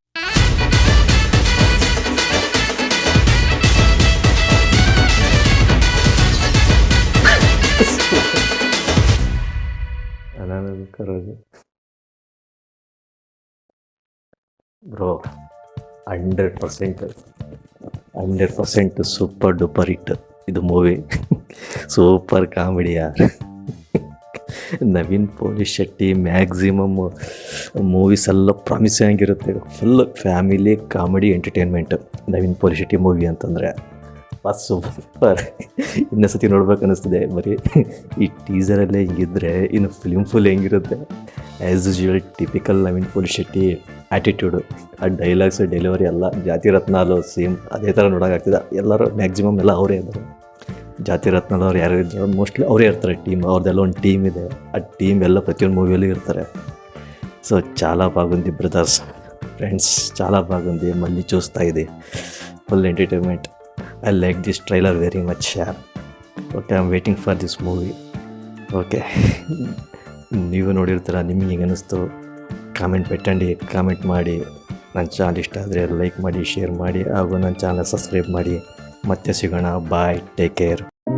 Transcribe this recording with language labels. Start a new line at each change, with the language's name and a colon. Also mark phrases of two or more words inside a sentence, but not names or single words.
Telugu: రోజు బ్రో
Kannada: 100%
English: super duper hit
Kannada: ಇದು ಮೂವಿ.
English: super comedy
Kannada: ಯಾರ್. ನವೀನ್ ಪೋಲಿಶೆಟ್ಟಿ ಮ್ಯಾಕ್ಸಿಮಮ್ ಮೂವೀಸ್ ಎಲ್ಲ ಪ್ರಾಮಿಸಿಂಗ್ ಆಗಿರುತ್ತೆ.
English: full family comedy entertainment
Kannada: ನವೀನ್ ಪೋಲಿಶೆಟ್ಟಿ ಮೂವಿ ಅಂತಂದರೆ. ಸೂಪರ್. ಇನ್ನೊಂದ್ಸತಿ ನೋಡ್ಬೇಕು ಅನ್ನಿಸ್ತದೆ. ಬರೀ ಈ ಟೀಸರಲ್ಲೇ ಹಿಂಗಿದ್ರೆ ಇನ್ನು ಫಿಲ್ಮ್ ಫುಲ್ ಹೆಂಗಿರುತ್ತೆ.
English: as usual typical
Kannada: ನವೀನ್ ಪೊಲಿಶೆಟ್ಟಿ ಆ್ಯಟಿಟ್ಯೂಡು, ಆ
English: dialogues delivery
Kannada: ಎಲ್ಲ ಜಾತಿ ರತ್ನಾಲು ಸೇಮ್ ಅದೇ ಥರ ನೋಡೋಕ್ಕಾಗ್ತದೆ. ಎಲ್ಲರೂ ಮ್ಯಾಕ್ಸಿಮಮ್ ಎಲ್ಲ ಅವರೇ ಇದ್ದಾರೆ. ಜಾತಿ ರತ್ನಾಲ್ ಅವ್ರು ಯಾರು ಇದ್ದಾರೆ ಮೋಸ್ಟ್ಲಿ ಅವರೇ ಇರ್ತಾರೆ. ಟೀಮ್ ಅವ್ರದ್ದೆಲ್ಲ ಒಂದು ಟೀಮ್ ಇದೆ. ಆ ಟೀಮ್ ಎಲ್ಲ ಪ್ರತಿಯೊಂದು ಮೂವೀಲೋ ಇರ್ತಾರು.
Telugu: సో చాలా బాగుంది
English: brothers, friends,
Telugu: చాలా బాగుంది. మళ్ళీ చూస్తా, ఇది
English: full entertainment. I like this trailer very much. Okay, I am waiting for this movie.
Kannada: ಓಕೆ, ನೀವು ನೋಡಿರ್ತೀರ, ನಿಮಗೆ ಹೆಂಗೆ ಅನ್ನಿಸ್ತು ಕಾಮೆಂಟ್ పెట్టండి. ಕಾಮೆಂಟ್ ಮಾಡಿ. ನನ್ನ ಚಾನಲ್ ಇಷ್ಟ ಆದರೆ ಲೈಕ್ ಮಾಡಿ, ಶೇರ್ ಮಾಡಿ, ಹಾಗೂ ನನ್ನ ಚಾನಲ್ ಸಬ್ಸ್ಕ್ರೈಬ್ ಮಾಡಿ. ಮತ್ತೆ ಸಿಗೋಣ.
English: bye, take care.